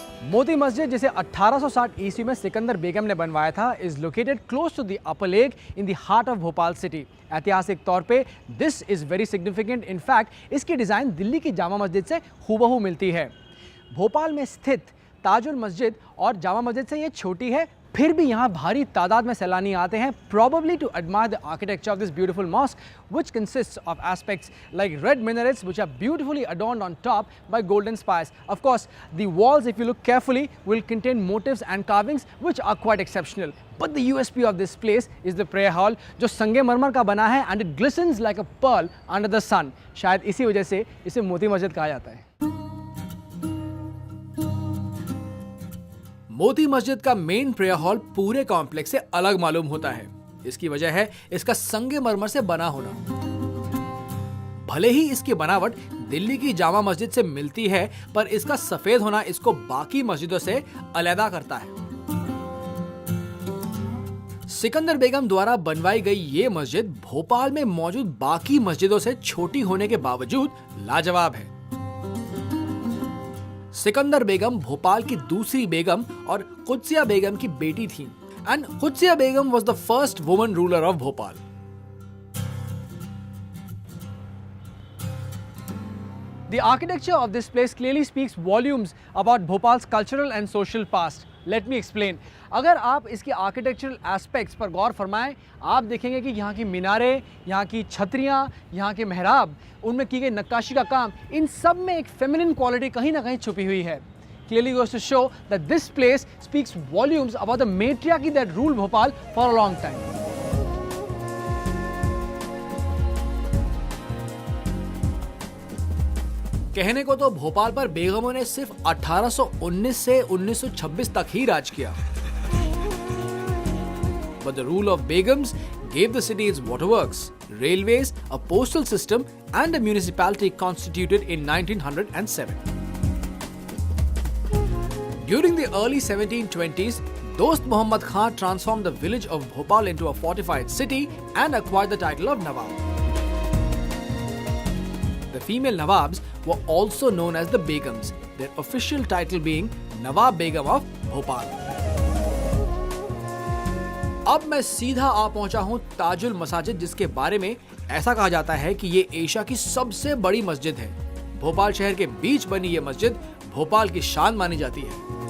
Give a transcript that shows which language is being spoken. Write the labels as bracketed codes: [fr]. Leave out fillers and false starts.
[hi] मोती मस्जिद, जिसे 1860 ईस्वी में सिकंदर बेगम ने बनवाया था, [en] Is located close to the upper lake in the heart of Bhopal city. [hi] ऐतिहासिक तौर पे [en] This is very significant. [hi] In fact इसकी डिज़ाइन दिल्ली की जामा मस्जिद से हूबहू मिलती है। भोपाल में स्थित ताजुल मस्जिद और जामा मस्जिद से ये छोटी है, फिर भी यहाँ भारी तादाद में सैलानी आते हैं, [en] probably to admire the architecture of this beautiful mosque, which consists of aspects like red minarets which are beautifully adorned on top by golden spires. Of course, the walls, if you look carefully, will contain motifs and carvings which are quite exceptional. But the USP of this place is the prayer hall, [hi] जो संगमरमर का बना है [en] and it glistens like a pearl under the sun. [hi] शायद इसी वजह से इसे मोती मस्जिद कहा जाता है। मोती मस्जिद का मेन प्रेयर हॉल पूरे कॉम्प्लेक्स से अलग मालूम होता है। इसकी वजह है इसका संगमरमर से बना होना। भले ही इसकी बनावट दिल्ली की जामा मस्जिद से मिलती है, पर इसका सफेद होना इसको बाकी मस्जिदों से अलग करता है। सिकंदर बेगम द्वारा बनवाई गई ये मस्जिद भोपाल में मौजूद बाकी मस्जिदों से छोटी होने के बावजूद लाजवाब है। सिकंदर बेगम भोपाल की दूसरी बेगम और कुद्सिया बेगम की बेटी थीं, [en] And Qudsia Begum was the first woman ruler of Bhopal. The architecture of this place clearly speaks volumes about Bhopal's cultural and social past. Let me explain. [hi] अगर आप इसके आर्किटेक्चरल एस्पेक्ट्स पर गौर फरमाएं, आप देखेंगे कि यहाँ की मीनारें, यहाँ की छतरियाँ, यहाँ के मेहराब, उनमें की गई नक्काशी का काम, इन सब में एक फेमिनिन क्वालिटी कहीं ना कहीं छुपी हुई है. [en] Clearly goes to show that this place speaks volumes about the matriarchy that ruled Bhopal for a long time. [hi] कहने को तो भोपाल पर बेगमों ने सिर्फ 1819 से 1926 तक ही राज किया. [en] But the rule of Begums gave the city its waterworks, railways, a postal system, and a municipality constituted in 1907. During the early 1720s, Dost Muhammad Khan transformed the village of Bhopal into a fortified city and acquired the title of Nawab. The female Nawabs were also known as the Begums, their official title being Nawab Begum of Bhopal. [hi] अब मैं सीधा आ पहुंचा हूं ताजुल मसाजिद, जिसके बारे में ऐसा कहा जाता है कि ये एशिया की सबसे बड़ी मस्जिद है. भोपाल शहर के बीच बनी ये मस्जिद भोपाल की शान मानी जाती है.